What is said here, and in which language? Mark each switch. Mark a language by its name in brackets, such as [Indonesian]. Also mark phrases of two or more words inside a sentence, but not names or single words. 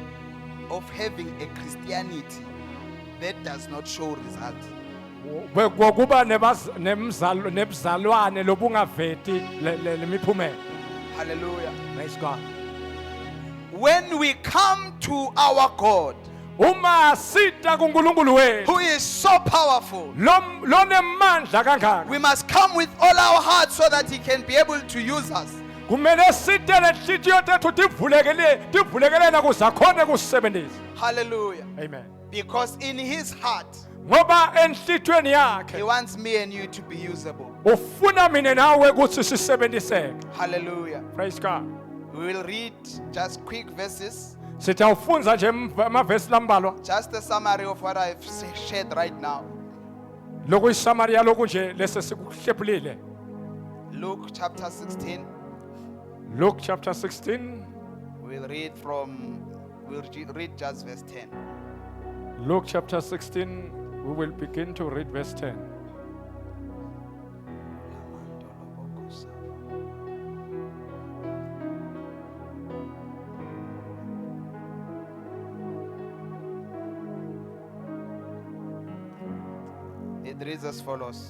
[English] Of having a Christianity that does not show results. [Swati] Kuba nebuzalwane lobungavethi lemiphumela. [English] Hallelujah. Praise God. When we come to our God, [Swati] Uma sita kuNkulunkulu wethu [English] who is so powerful, [Swati] lonemandla kangaka, [English] we must come with all our hearts so that He can be able to use us. [Swati] kumele site lenhliziyo tethu tivulekelena kuze akhone kusebenzisa. [English] Hallelujah. Amen. Because in His heart, [Swati] ngoba enhlitweni [English] He [Swati] yakhe [English] wants me and you to be usable. [Swati] ufuna mina nawe ukuthi sisebenziseke. [English] Hallelujah. Praise God. We will read just quick verses, [Swati] Sitawufunza nje amavesi lambalwa [English] just a summary of what I've shared right now. [Swati] lokuyisamariya lokhu nje lese sikuhlephulile. [English] Luke chapter 16. Luke chapter 16. We'll read just verse 10. Luke chapter 16, we will begin to read verse 10. It reads as follows.